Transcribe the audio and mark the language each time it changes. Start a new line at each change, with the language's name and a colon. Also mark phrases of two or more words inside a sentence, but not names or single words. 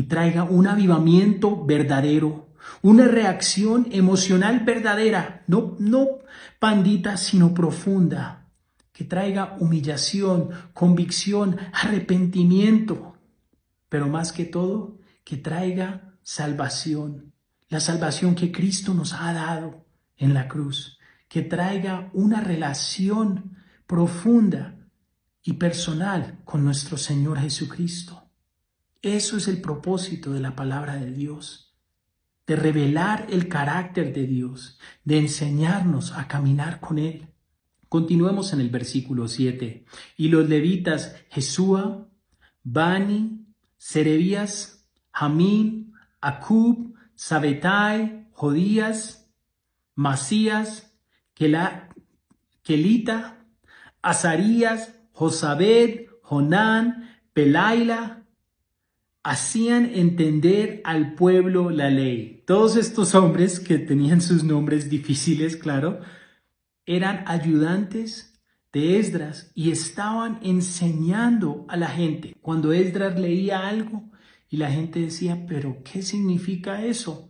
Spanish: traiga un avivamiento verdadero, una reacción emocional verdadera, no pandita, sino profunda, que traiga humillación, convicción, arrepentimiento, pero más que todo, que traiga salvación, la salvación que Cristo nos ha dado en la cruz, que traiga una relación profunda y personal con nuestro Señor Jesucristo. Eso es el propósito de la palabra de Dios, de revelar el carácter de Dios, de enseñarnos a caminar con Él. Continuemos en el versículo 7. Y los levitas Jesúa, Bani, Serebías, Jamín, Acub, Sabetai, Jodías, Masías, Kelita, Azarías, Josabed, Jonán, Pelaila, hacían entender al pueblo la ley. Todos estos hombres que tenían sus nombres difíciles, claro, eran ayudantes de Esdras y estaban enseñando a la gente. Cuando Esdras leía algo y la gente decía, ¿pero qué significa eso?